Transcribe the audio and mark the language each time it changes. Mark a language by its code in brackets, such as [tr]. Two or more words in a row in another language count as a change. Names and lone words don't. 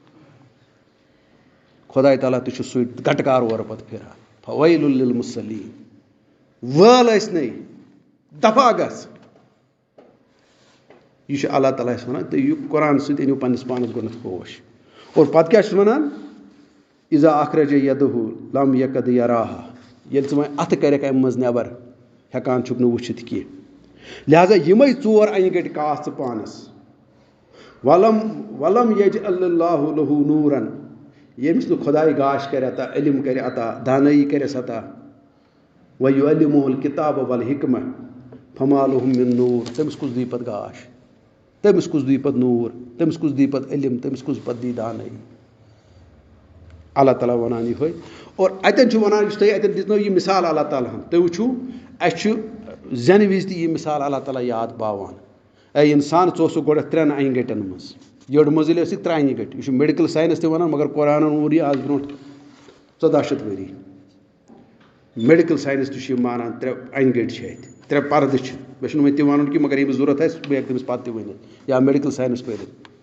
[ks] خۄداے تعالیٰ تہِ چھُ سُے گٹکار اورٕ پَتہٕ پھِران [ar] فویل للمصلیٖن [ks] وٲل ٲسنَے دفا گژھ یہِ چھُ اللہ تعالیٰ اَسہِ وَنان تُہۍ یِیِو قرآن سۭتۍ أنِو پنٛنِس پانَس گۄڈنٮ۪تھ ہوش اور پَتہٕ کیٛاہ چھُس وَنان [ar] اِذا اخرج یدہُ لم یکد یراہا [ks] ییٚلہِ ژٕ وۄنۍ اَتھٕ کَرٮ۪کھ اَمہِ منٛز نٮ۪بر ہٮ۪کان چھُکھ نہٕ وٕچھِتھ کینٛہہ لہٰذا یِمے ژور اَنہِ گٔٹۍ کاس ژٕ پانَس [ar] ولم یجعل اللہُ لہُ نوٗرن [ks] ییٚمِس نہٕ خۄداے گاش کرِ عطا علم کرِ عطا دانٲیی کَرٮ۪س عطا [ar] وَیُعلِمُہُ الکِتاب والحکمہ فما لہُم من نوٗر [ks] تٔمِس کُس دی پتہٕ گاش تٔمِس کُس دی پتہٕ نوٗر تٔمِس کُس دی پتہٕ علم تٔمِس کُس پتہٕ دی دانٲیی اللہ تعالیٰ وَنان یِہوے اور اَتٮ۪ن چھُ وَنان یُس تۄہہِ اَتٮ۪ن دِژنو یہِ مِثال اللہ تعالیٰ ہن تُہۍ وٕچھِو اَسہِ چھُ زٮ۪نہٕ وِزِ تہِ یہِ مِثال اللہ تعالیٰ یاد پاوان اے اِنسان ژٕ اوسُکھ گۄڈٕنٮ۪تھ 3 اَنہِ گٔٹٮ۪ن منٛز یٔڈ منٛزٕلۍ ٲسِکھ 3 اَنہِ گٔٹۍ یہِ چھُ [en] medical science [ks] تہِ وَنان مگر قرآنن ووٚن یہِ آز برونٛٹھ 1400 ؤری [en] medical science [ks] تہِ چھُ یہِ مانان 3 اَنہِ گٔٹۍ چھِ اَتہِ 3 پردٕ چھِ مےٚ چھُنہٕ وۄنۍ تہِ وَنُن کینٛہہ مگر ییٚمِس ضوٚرتھ آسہِ بہٕ ہٮ۪کہٕ تٔمِس پتہٕ تہِ ؤنِتھ یا [en] medical science [ks] پٔرِتھ